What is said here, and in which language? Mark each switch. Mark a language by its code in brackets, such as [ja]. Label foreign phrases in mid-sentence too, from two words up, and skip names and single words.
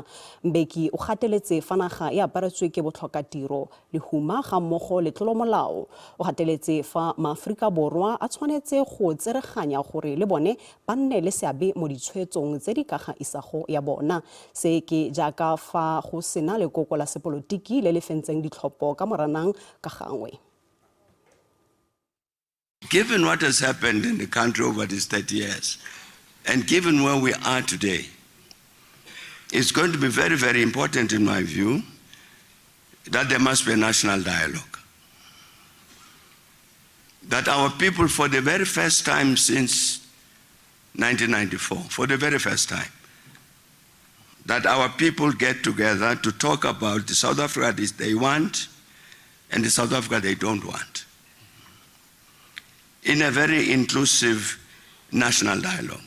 [tn] Mbeki o gateletse fa naga e aparetswe ke botlhokatiro le huma ga mmogo le tlolomolao. O gateletse fa maAforika Borwa a tshwanetse go tsereganya gore le bone ba nne le seabe mo ditshwetsong tse di ka ga isago ya bona. Se ke jaaka fa go sena lekoko la sepolotiki le le fentseng ditlhopho ka moranang ka gangwe. [en] Given what has happened in the country over these 30 years, and given where we are today, it's going to be very, very important, in my view, that there must be a national dialogue. That our people, for the very first time since 1994, for the very first time, that our people get together to talk about the South Africa they want and the South Africa they don't want, in a very inclusive national dialogue.